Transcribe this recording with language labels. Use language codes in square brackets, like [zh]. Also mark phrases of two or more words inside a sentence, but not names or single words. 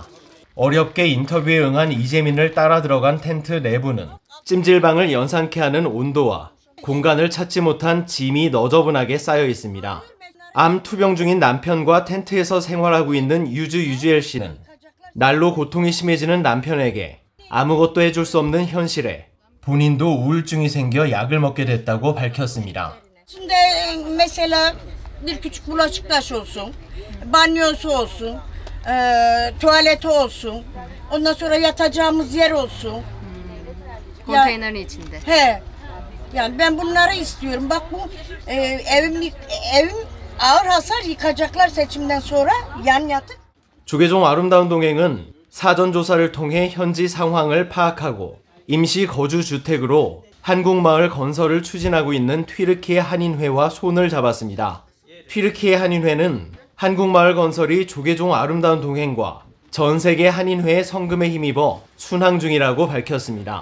[ko] 어렵게 인터뷰에 응한 이재민을 따라 들어간 텐트 내부는 찜질방을 연상케 하는 온도와 공간을 찾지 못한 짐이 너저분하게 쌓여 있습니다. 암 투병 중인 남편과 텐트에서 생활하고 있는 유주엘 씨는 날로 고통이 심해지는 남편에게 아무것도 해줄 수 없는 현실에 본인도 우울증이 생겨 약을 먹게 됐다고 밝혔습니다. [tr] Şimdi mesela bir küçük bulaşık taşı olsun, banyosu olsun, tuvaleti olsun, ondan sonra yatacağımız yer olsun. Konteynerin içinde. He. Yani ben bunları istiyorum. Bak bu evim ağır hasar yıkacaklar seçimden sonra yan yatık. [ko] 조계종 아름다운 동행은 사전 조사를 통해 현지 상황을 파악하고 임시 거주 주택으로 한국마을 건설을 추진하고 있는 튀르키예 한인회와 손을 잡았습니다. 튀르키예 한인회는 한국마을 건설이 조계종 아름다운 동행과 전 세계 한인회의 성금에 힘입어 순항 중이라고 밝혔습니다.